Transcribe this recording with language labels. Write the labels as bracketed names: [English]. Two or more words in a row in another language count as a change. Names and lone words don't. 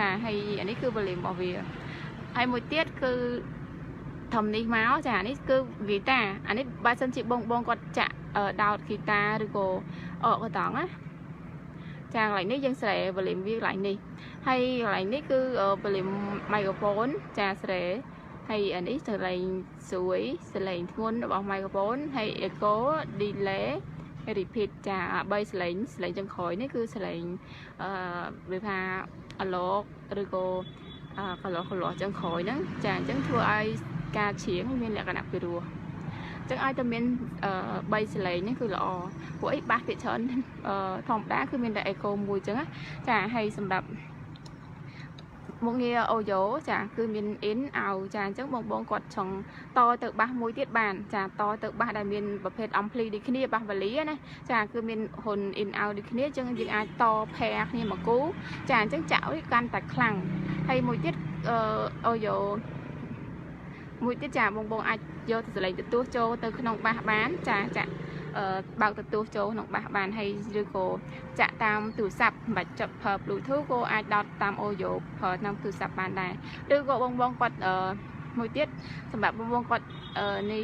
[Khmer] ហើយអានេះគឺ volume របស់វាហើយមួយទៀតគឺធំនេះមកចានេះគឺហ្គីតាអានេះបើសិនជាបងគាត់ចាក់ដោតហ្គីតាឬក៏កតង់ណាចាកន្លែងនេះយើងស្រែ volume វាកន្លែងនេះហើយកន្លែងនេះគឺ [English] volume microphone [Khmer] ចាស្រែហើយអានេះសលេងស្រួយសលេងធ្ងន់របស់ microphone ហើយ [English] echo delay repeat [Khmer] ចា3សលេងចុងក្រោ យនេះគឺសលេងវាថា analog ឬក៏កន្លោះចុងក្រោយហ្នឹងចាអញ្ចឹងធ្វើឲ្យការច្រៀងមាន លក្ខណៈពិរោះចឹងឲ្យតែមាន3សលេងនេះគឺល្អព្រោះអីបាសភាគច្រើនធម្មតាគឺមានតែ echo មួយចឹងណាចាហើយសម្រាប់មុខងារ audio ចាគឺមាន [English] in out [Khmer] ចាអញ្ចឹងបងគាត់ចង់តទៅបាសមួយទៀតបានចាតទៅបាសដែលមានប្រភេទ ampli ដូចគ្នាបាសវ៉ាលីណាចាគឺមានហ៊ុន [English] in out [Khmer] ដូចគ្នាអញ្ចឹងយើងអាចត pair គ្នាមកគូចាអញ្ចឹងចាក់វាកាន់តែខ្លាំងហើយមួយទៀតaudio មួយទៀតចាបងអាចយកទៅសលេងទទួលចូលទៅក្នុងបាសបានចាចាក់បើកទទួលចូលក្នុងបាសបានហើយឬក៏ចាក់តាមទូរស័ព្ទមិនបាច់ចាប់ប្រើ Bluetooth ក៏អាចដោតតាម audio ប្រើតាមទូរស័ព្ទបានដែរឬក៏បងគាត់មួយទៀតសម្រាប់បងគាត់នេះ